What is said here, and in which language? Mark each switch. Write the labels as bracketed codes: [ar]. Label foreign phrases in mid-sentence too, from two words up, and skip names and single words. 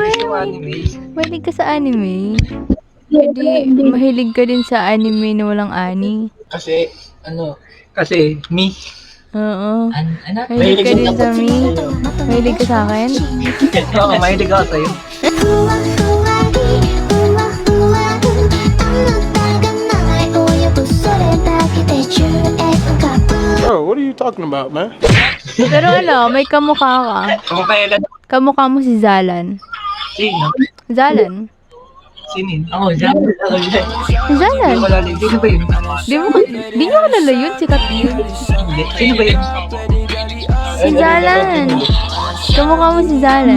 [tl] Gusto ko anime. Mahilig ka sa anime? Hindi, mahilig ka din sa anime na walang ani. Kasi, me. Oo. Mahilig ka din sa me. Mahilig ka sa akin? Oo, mahilig ako sa'yo. 후아후아히 후아후아후 아무 다가 나 [en] Bro, what are you talking about, man? [tl] Pero ano, may kamukha ka. Kung kailan, Kamukha mo si Zalan. sino? Zalan? Sinin? Ako, dyan. Ako, dyan. Si Zalan? Hindi ko lalo. Sino ba yun? Di nyo kilala yun, sikat yun. Hindi. Sino ba yun? Si Zalan. Kamukha mo si Zalan.